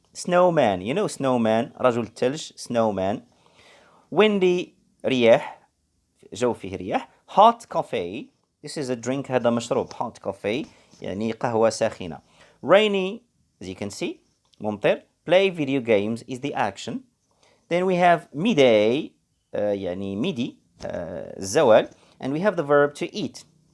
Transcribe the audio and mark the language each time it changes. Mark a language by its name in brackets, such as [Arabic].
[English] Snowman, you know snowman, [Arabic] رجل تلج, [English] snowman. [Arabic] Windy, رياح, جو فيه رياح. [English] Hot coffee, this is a drink, [Arabic] هذا مشروب, [English] hot coffee, [Arabic] يعني قهوة ساخنة. [English] Rainy, as you can see, [Arabic] ممطر. [English] Play video games is the action. Then we have midday, [Arabic] يعني ميدي, الزوال, [English] and we have the verb to eat.